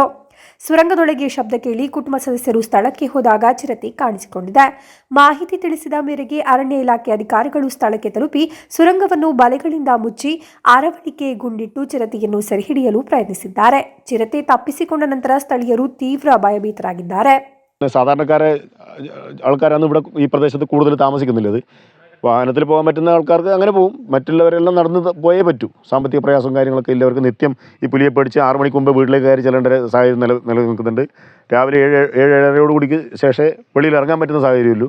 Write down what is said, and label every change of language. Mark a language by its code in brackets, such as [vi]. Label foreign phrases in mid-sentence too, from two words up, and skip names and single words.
[kn] ಸುರಂಗದೊಳಗೆ ಶಬ್ದ ಕೇಳಿ ಕುಟುಂಬ ಸದಸ್ಯರು ಸ್ಥಳಕ್ಕೆ ಹೋದಾಗ ಚಿರತೆ ಕಾಣಿಸಿಕೊಂಡಿದೆ. ಮಾಹಿತಿ ತಿಳಿಸಿದ ಮೇರೆಗೆ ಅರಣ್ಯ ಇಲಾಖೆ ಅಧಿಕಾರಿಗಳು ಸ್ಥಳಕ್ಕೆ ತಲುಪಿ ಸುರಂಗವನ್ನು ಬಲೆಗಳಿಂದ ಮುಚ್ಚಿ ಅರವಳಿಕೆ ಗುಂಡಿಟ್ಟು ಚಿರತೆಯನ್ನು ಸೆರೆಹಿಡಿಯಲು ಪ್ರಯತ್ನಿಸಿದ್ದಾರೆ. ಚಿರತೆ തപ്പിಸಿಕೊಂಡ ನಂತರ ಸ್ಥಳೀಯರು ತೀವ್ರ ಭಯಭೀತರಾಗಿದ್ದಾರೆ. [ml] സാധാരണക്കാരെ ആൾക്കാരാണ് ഇവിടെ ഈ പ്രദേശത്ത് കൂടുതൽ താമസിക്കുന്നില്ലത്. വാഹനത്തിൽ പോകാൻ പറ്റുന്ന ആൾക്കാർക്ക് അങ്ങനെ പോകും. മറ്റുള്ളവരെല്ലാം നടന്ന് പോയേ പറ്റൂ. സാമ്പത്തിക പ്രയാസവും കാര്യങ്ങളൊക്കെ ഇല്ലവർക്ക് നിത്യം ഈ പുലിയെ പേടിച്ച് 6 മണിക്ക് മുമ്പ് വീട്ടിലേക്ക് കയറി ചെല്ലേണ്ട സാഹചര്യം നിലനിൽക്കുന്നുണ്ട്. രാവിലെ 7-7:30 കൂടിക്ക് ശേഷമേ വെളിയിൽ ഇറങ്ങാൻ പറ്റുന്ന സാഹചര്യമുള്ളൂ.